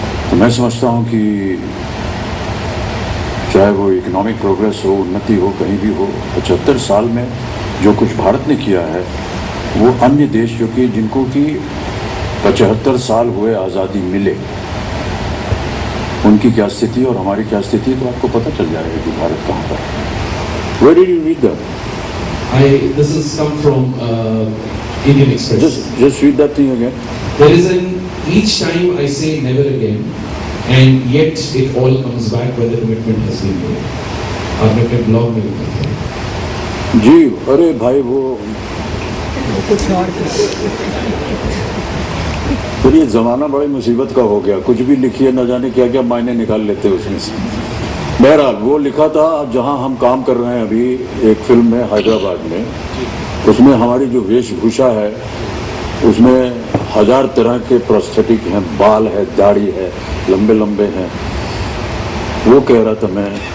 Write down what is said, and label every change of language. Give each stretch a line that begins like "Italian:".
Hindi: तो मैं समझता हूँ कि चाहे वो इकोनॉमिक प्रोग्रेस हो, उन्नति हो, कहीं भी हो, 75 साल में जो कुछ भारत ने किया है वो अन्य देश जो कि जिनको कि 75 साल हुए आज़ादी मिले, उनकी क्या स्थिति और हमारी क्या स्थिति, तो आपको पता चल जाएगा कि भारत कहाँ पर है।
English: Where did you read that? This has come from Indian Express. Just read that thing again. There is each time I say never again, and yet it all comes back when the commitment has been made.
Hindi: आपने अपने blog में लिखा था। जी, अरे भाई वो कुछ और फिर ये ज़माना बड़ी मुसीबत का हो गया, कुछ भी लिखिए न जाने क्या क्या मायने निकाल लेते उसमें से। बहरहाल वो लिखा था जहाँ हम काम कर रहे हैं अभी एक फिल्म में हैदराबाद में, उसमें हमारी जो वेशभूषा है उसमें 1000 तरह के प्रोस्थेटिक हैं, बाल है, दाढ़ी है, लंबे लंबे हैं। वो कह रहा था मैं